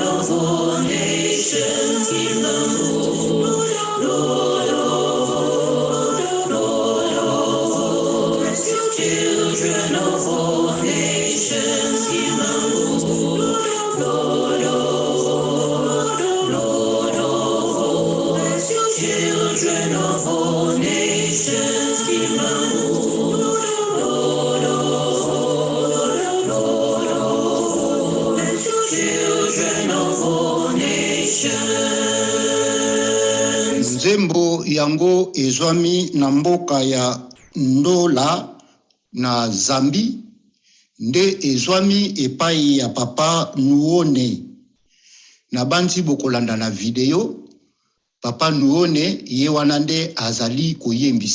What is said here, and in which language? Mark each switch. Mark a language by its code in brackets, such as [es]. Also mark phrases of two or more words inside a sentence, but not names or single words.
[en] of all nations, give Lord of all, Lord of all, children of all nations, give Lord of all, Lord of all, children of all nations, give Lord of all, Lord of all, children of all nations. [ln] Nzembo yango ezwami na mboka ya Ndola na Zambi, nde ezwami epai ya papa Nuone. Na banzi bokolanda na video, papa Nuone ye wana nde azali koyembisa.